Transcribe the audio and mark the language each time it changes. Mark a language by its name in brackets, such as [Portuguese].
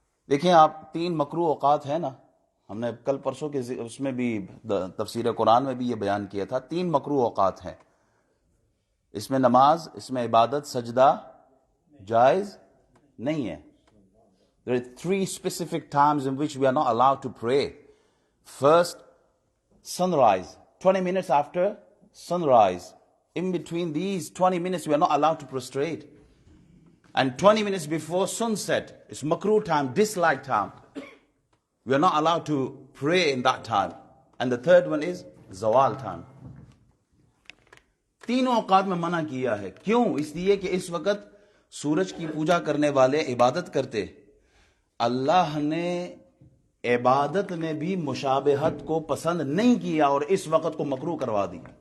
[Urdu] دیکھیں آپ، 3 مکروہ اوقات ہیں نا، ہم نے کل پرسوں کے اس میں بھی تفسیر قرآن میں بھی یہ بیان کیا تھا. 3 مکروہ اوقات ہیں. اس میں نماز، اس میں عبادت، سجدہ جائز نہیں ہے. [English] There are 3 specific times in which we are not allowed to pray. First, sunrise, 20 minutes after sunrise. In between these 20 minutes, we are not allowed to prostrate. And 20 minutes before sunset, it's makruh time, dislike time. We are not allowed to pray in that time. And the third one is zawal time. [Urdu] تینوں اوقات میں منع کیا ہے. کیوں؟ اس لیے کہ اس وقت سورج کی پوجا کرنے والے عبادت کرتے. اللہ نے عبادت میں بھی مشابہت کو پسند نہیں کیا اور اس وقت کو مکروہ کروا دی.